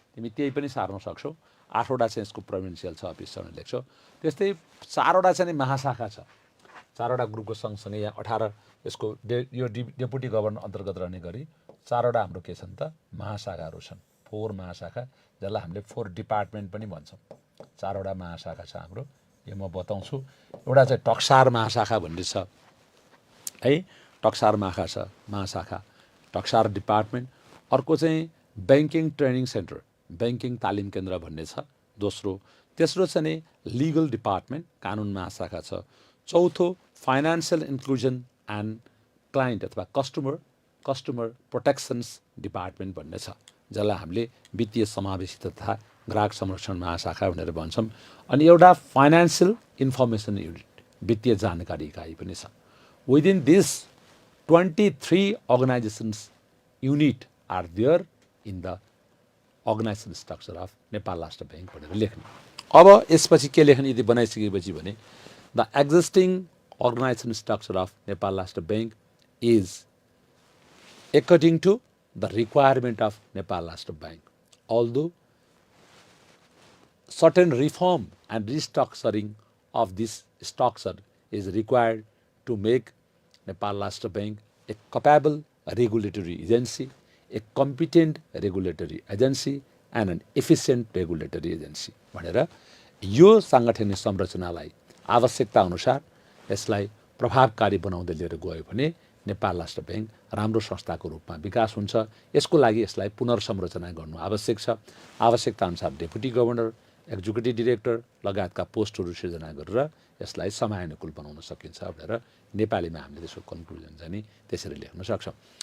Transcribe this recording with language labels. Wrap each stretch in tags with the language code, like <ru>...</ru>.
<ne>तिमी त्यही पनि सार्न सक्छौ। 8वटा चाहिँ यसको प्रोभिन्सियल छ अफिस छ भनेर लेख्छौ। त्यस्तै 4वटा चाहिँ महाशाखा छ। 4वटा ग्रुपको सँगसँगै यहाँ 18 यसको यो डेपुटी गभर्नर अन्तर्गत रहने गरी 4वटा हाम्रो के छन् त महाशाखाहरू छन्। 4 महाशाखा जसलाई हामीले 4 डिपार्टमेन्ट पनि भन्छौँ। 4वटा महाशाखा छ हाम्रो। यो म बताउँछु। एउटा चाहिँ टक्सार महाशाखा भन्ने छ है। टक्सार महाशाखा टक्सार डिपार्टमेन्ट। अर्को चाहिँ ब्याङ्किङ ट्रेनिङ सेन्टर ब्याङ्किङ तालिम केन्द्र भन्ने छ। तेस्रो चाहिँ नि लिगल डिपार्टमेन्ट कानुन महाशाखा छ। चौथो फाइनान्सियल इन्क्लुजन एन्ड क्लाइन्ट अथवा कस्टमर प्रोटेक्सन्स डिपार्टमेन्ट भन्ने छ जसलाई हामीले वित्तीय समावेशिता तथा ग्राहक संरक्षण महाशाखा भनेर भन्छौँ। अनि एउटा फाइनान्सियल इन्फर्मेसन युनिट वित्तीय जानकारी इकाइ पनि छ।</ne> <en>within this 23 organisations unit are there in the organisation structure of Nepal Rastra Bank</en> <ne>भनेर लेख्ने। अब यसपछि के लेख्ने यदि बनाइसकेपछि भने</ne> <en>The existing organisation structure of Nepal Rashtra Bank is according to the requirement of Nepal Rashtra Bank. Although certain reform and restructuring of this structure is required to make Nepal Rashtra Bank a capable regulatory agency, a competent regulatory agency and an efficient regulatory agency.</en> <ne>भनेर यो सांगठनिक संरचनालाई आवश्यकता अनुसार यसलाई प्रभावकारी बनाउँदै लिएर गयो भने नेपाल राष्ट्र ब्याङ्क राम्रो संस्थाको रूपमा विकास हुन्छ। यसको लागि यसलाई पुनर्संरचना गर्नु आवश्यक छ। आवश्यकता अनुसार डेपुटी गभर्नर एक्जिक्युटिभ डिरेक्टर लगायतका पोस्टहरू सृजना गरेर यसलाई समयानुकूल बनाउन सकिन्छ भनेर नेपालीमा हामीले त्यसको कन्क्लुजन चाहिँ नि त्यसरी लेख्न सक्छौँ।</ne>